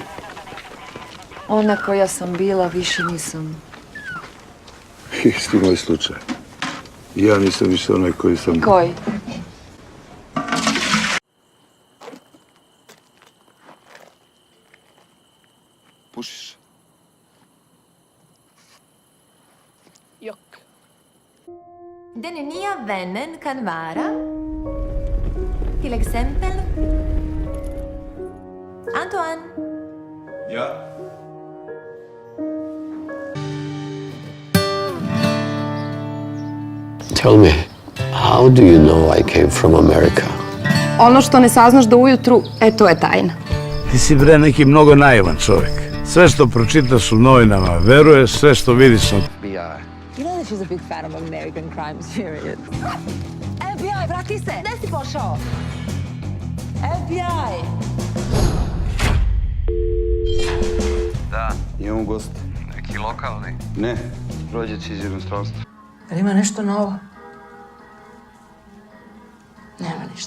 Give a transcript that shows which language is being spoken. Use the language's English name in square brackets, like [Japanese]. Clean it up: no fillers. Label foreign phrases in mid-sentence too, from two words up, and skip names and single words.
[Serbian] Ona koja sam bila, više nisam. Isti moj slučaj. Ja nisam više onaj koji sam... Koji? Pušiš? [Swedish] Den nya vännen kan vara till exempel Antoine. [Serbian] Ja. [English] Tell me, how do you know I came from America? [Serbian] Ono što ne saznaš do ujutru, to je tajna. Ti si bre neki mnogo naivan čovjek. Sve što pročitaš u novinama veruješ, sve što vidiš na... [English] You know that she's a big fan of American crime series. [Serbian] FBI, vrati se! Gde si pošao? FBI! Da. Imamo gost. Neki lokalni. Ne, rođaci iz inostranstva. Jel ima nešto novo? Nema ništa.